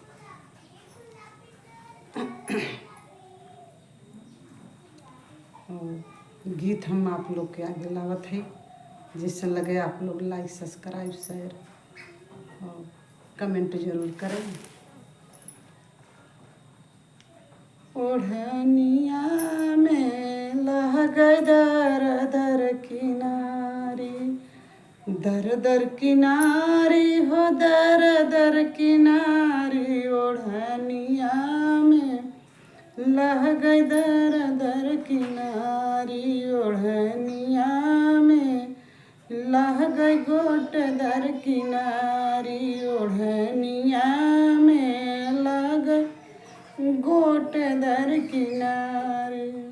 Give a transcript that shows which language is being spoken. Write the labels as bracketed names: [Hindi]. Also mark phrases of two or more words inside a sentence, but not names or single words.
[Bhojpuri] और गीत हम आप लोग के आगे लावत है, जैसे लगे आप लोग [English] like subscribe share [Bhojpuri] और कमेंट जरूर करें। ओढ़निया में लह गए दर दर किनारी, दर दर किनारी हो दर दर किनारी। ओढ़निया में लह गई दर दर किनारी, ओढ़निया में लह गई गोट दर किनारी। ओढ़निया में लग गोट दर किनारी।